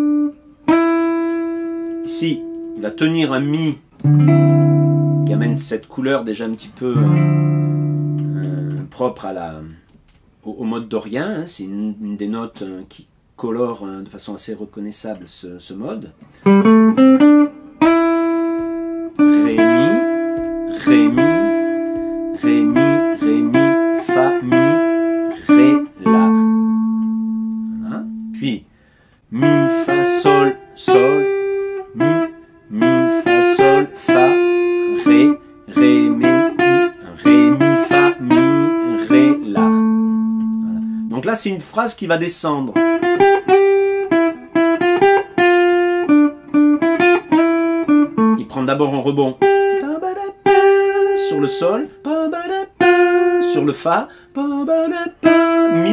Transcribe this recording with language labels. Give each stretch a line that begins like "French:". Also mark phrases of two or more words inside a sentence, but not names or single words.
French: Ici, il va tenir un Mi qui amène cette couleur déjà un petit peu propre à au mode dorien, hein, c'est une des notes qui colore de façon assez reconnaissable ce mode. Ré, Mi, Ré, Mi, Ré, Mi, Ré, Mi, Fa, Mi, Ré, La. Voilà. Puis Mi, Fa, Sol, Sol, Mi, Mi, Fa, Sol, Fa, Ré, Ré, Mi, Ré, Mi, Fa, Mi, Ré, La. Donc là, c'est une phrase qui va descendre. Il prend d'abord un rebond sur le Sol, sur le Fa, Mi.